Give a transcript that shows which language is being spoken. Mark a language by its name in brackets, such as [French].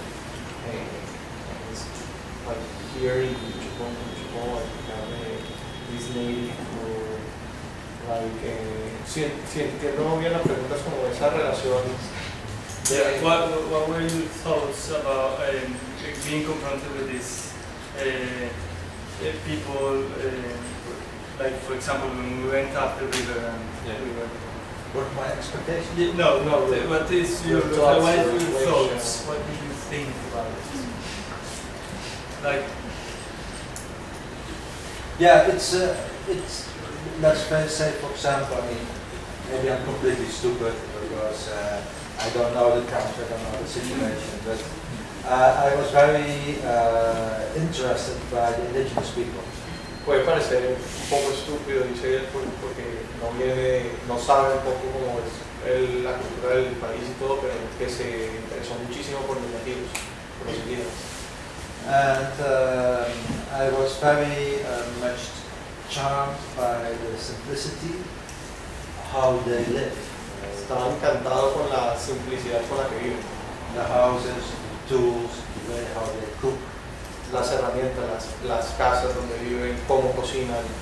[English] Like here in Japan, I have this native or like. [Spanish] Si entiendo bien las preguntas como esa relación. [English] Yeah, what were your thoughts about being confronted with these people? Like, for example, when we went up the river and yeah. We were. What my expectation? No. What is your thoughts? Your thoughts? What do you think about it? It's let's say for example. I mean, maybe I'm completely stupid because I don't know the country, I don't know the situation. But I was very interested by the indigenous people. [Spanish] Puede parecer un poco estúpido, dice él, porque no sabe un poco cómo es la cultura del país y todo, pero que se interesó muchísimo por los nativos, por los indígenas. [English] And I was very much charmed by the simplicity, how they live. [Spanish] Estaba encantado con la simplicidad con la que viven. [English] The houses, the tools, the way how they cook. [Spanish] Las herramientas, las casas donde viven, cómo cocinan.